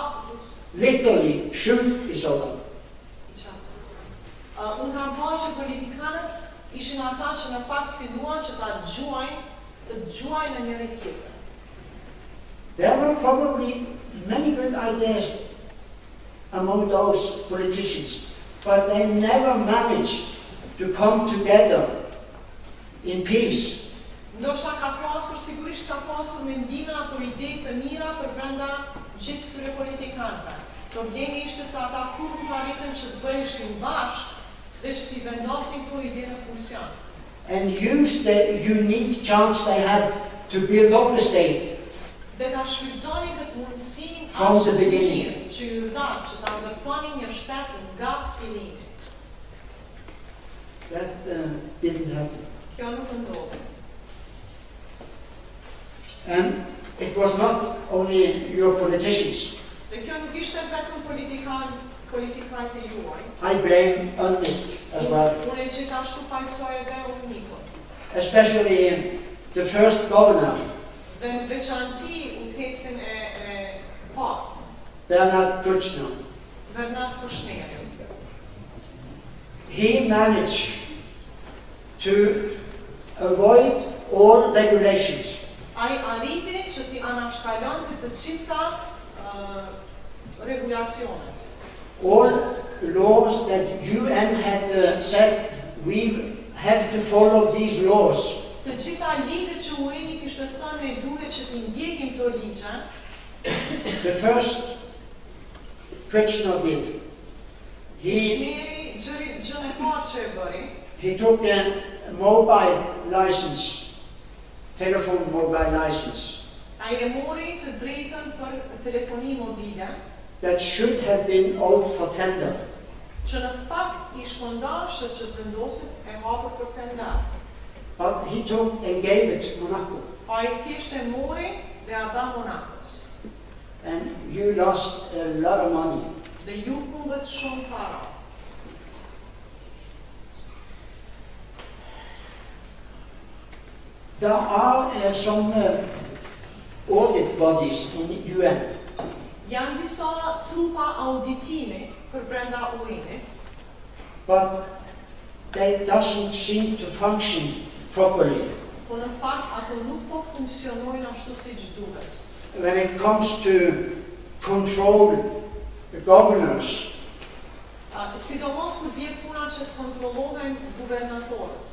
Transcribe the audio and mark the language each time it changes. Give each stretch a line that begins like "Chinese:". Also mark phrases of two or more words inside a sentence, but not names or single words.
English: Literally shoot each other.
Albanian: Unë kam pa që politikanët ishin ata që në fakt filluan që të gjuajnë në njëri tjetër.
English: There were probably many good ideas among those politicians, but they never managed to come together in peace.
Albanian: Ndoshta sigurisht ka pasur mendime apo ide të mira për brenda gjithë këtyre politikanëve. Problemi ishte se ata kur nuk arritën që të bëheshin bashkë dhe që t'i vendosin këto ide në funksion.
English: And use the unique chance they had to build up the state.
Albanian: Dhe ta shfrytëzonin këtë mundësinë
English: From the beginning.
Albanian: që ju dha që ta ndërtonin një shtet nga fillimi.
English: That didn't happen.
Albanian: Kjo nuk ndodhi.
English: And it was not only your politicians.
Albanian: Dhe kjo nuk ishte vetëm politikanët e juaj.
English: I blame UNMIK as well.
Albanian: Unë e gjithashtu fajsoj edhe UNMIK-un.
English: Especially the first governor,
Albanian: Dhe në veçanti udhëhecin e parë, Bernard Kouchner. Bernard Kouchner.
English: He managed to avoid all regulations.
Albanian: Ai arriti që t'i anashkalonte të gjitha regulacionet.
English: All laws that UN had said we have to follow these laws.
Albanian: Të gjitha ligjet që UN-i kishte thënë ne duhet që t'i ndjekim këto ligje.
English: The first Kouchner did.
Albanian: Gjën e parë që e bëri,
English: He took a mobile license, telephone mobile license,
Albanian: ai e mori të drejtën për telefoni mobile,
English: that should have been out for tender.
Albanian: që në fakt I shpërndashë që të vendosit e hapur për tender.
English: But he took and gave it to Monaco.
Albanian: Ai thjesht e mori dhe a dha Monakos.
English: And you lost a lot of money.
Albanian: Dhe ju humbët shumë para.
English: There are some audit bodies in the UN.
Albanian: Janë disa trupa auditimi për brenda UN-it,
English: But they doesn't seem to function properly.
Albanian: po në fakt ato nuk po funksionojnë ashtu siç duhet.
English: When it comes to control the governors,
Albanian: Sidomos kur vjen puna që të kontrollohen guvernatorët